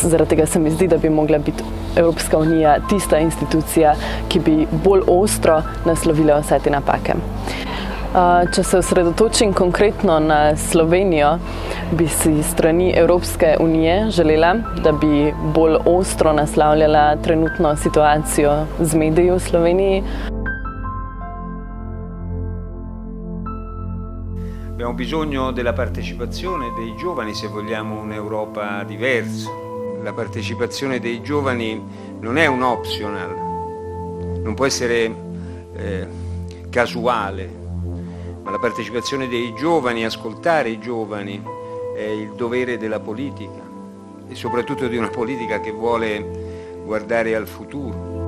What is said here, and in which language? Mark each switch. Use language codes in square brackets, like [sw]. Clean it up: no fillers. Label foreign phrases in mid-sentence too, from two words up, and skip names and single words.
[sl] Zaradi tega se mi zdi, da bi mogla biti Evropska unija tista institucija, ki bi bolj ostro naslovila vse te napake. Če se osredotočim konkretno na Slovenijo, bi si strani Evropske unije želela, da bi bolj ostro naslavljala trenutno situacijo z mediji v Sloveniji. [it] Abbiamo bisogno della partecipazione dei giovani se vogliamo un'Europa diversa. La partecipazione dei giovani non è un optional, non può essere casuale, ma la partecipazione dei giovani, ascoltare i giovani, è il dovere della politica e soprattutto di una politica che vuole guardare al futuro.